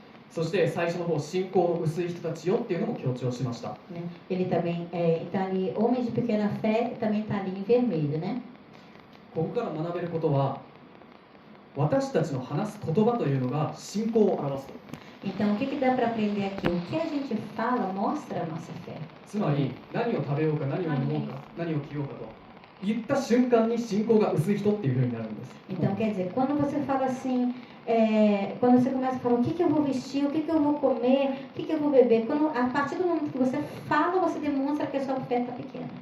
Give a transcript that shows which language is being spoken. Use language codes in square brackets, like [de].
[ja] そして最初の方、信仰の薄い人たちよっていうのも強調しました。 [pt] né? Ele também está ali, homens de pequena fé, também está ali em vermelho, né? [ja] ここから学べることは、私たちの話す言葉というのが信仰を表すと。 [pt] Então, o que dá para aprender aqui? O que a gente fala mostra a nossa fé. [ja] つまり、何を食べようか、何を飲もうか、何を着ようかと言った瞬間に信仰が薄い人っていうふうになるんです。 [pt] Então, quer dizer, quando você fala assim, quando você começa a falar o que eu vou vestir, o que eu vou comer, o que eu vou beber, a partir do momento que você fala, você demonstra que a sua fé está pequena.